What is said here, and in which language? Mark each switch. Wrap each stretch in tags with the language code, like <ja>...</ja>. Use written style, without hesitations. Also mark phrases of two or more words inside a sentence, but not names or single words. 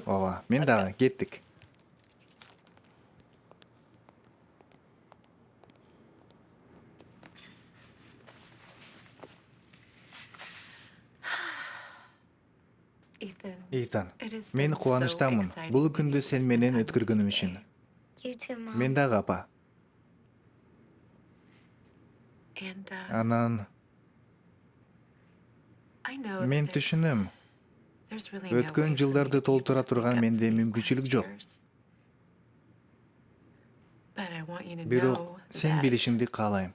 <ky>Ооба, мен дагы, кеттик. Итан, мен кубанычтамын. Бул күндү сен менен өткөргөнүм үчүн.</ky> <en>You too, Mom.</en> <ky>Мен дагы, апа. Анан мен түшүнөм. Өткөн жылдарды толтура турган менде мүмкүнчүлүк жок. Бирок сен билишиңди каалайм.</ky>